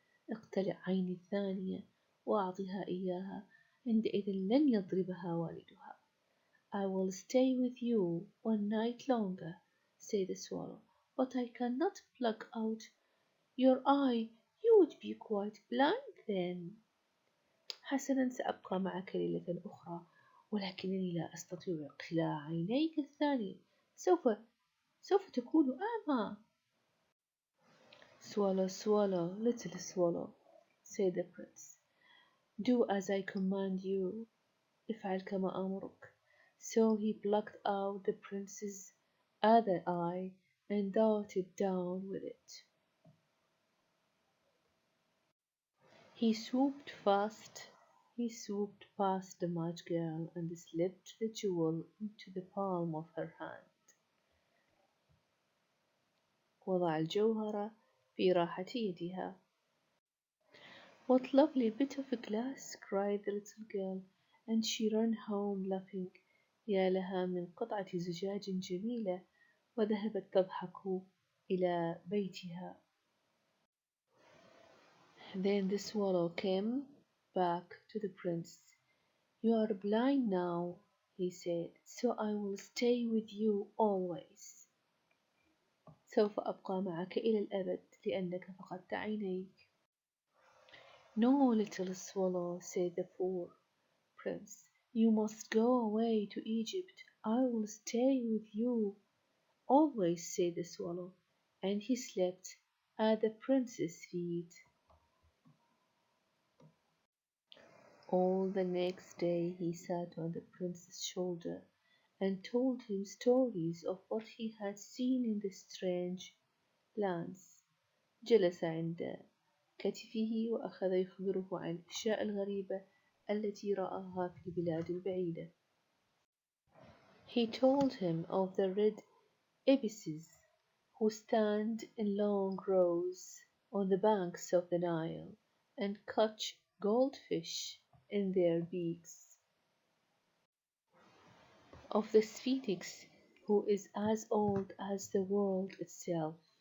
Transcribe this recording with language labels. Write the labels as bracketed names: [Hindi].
[Arabic] اقتلع عيني الثانية وأعطها إياها، عندئذ لن يضربها والدها. [English] I will stay with you one night longer, said the swallow, but I cannot pluck out your eye. You would be quite blind then. [Arabic] حسنا، سأبقى معك ليلة أخرى، ولكنني لا أستطيع إقلاع عينيك الثانية. سوف تكون أعمى. [English] Swallow, swallow, little swallow, said the prince. Do as I command you. [Arabic] افعل كما أمرك. [English] So he plucked out the prince's other eye and darted down with it. He swooped past the match girl and slipped the jewel into the palm of her hand. [Arabic] وضع الجوهر في راحة يدها. [English] What lovely bit of glass, cried the little girl, and she ran home laughing. [Arabic] يا لها من قطعة زجاج جميلة، وذهبت تضحك إلى بيتها. [English] Then the swallow came back to the prince. You are blind now, he said, so I will stay with you always. [Arabic] سوف أبقى معك إلى الأبد لأنك فقدت عينيك. [English] No, little swallow, said the poor prince. You must go away to Egypt. I will stay with you always, said the swallow, and he slept at the prince's feet. All the next day he sat on the prince's shoulder and told him stories of what he had seen in the strange lands. [Arabic] جلس عند كتفه وأخذ يخبره عن الأشياء الغريبة التي رآها في البلاد البعيدة. [English] He told him of the red ibises who stand in long rows on the banks of the Nile and catch goldfish in their beaks, of the Sphinx who is as old as the world itself.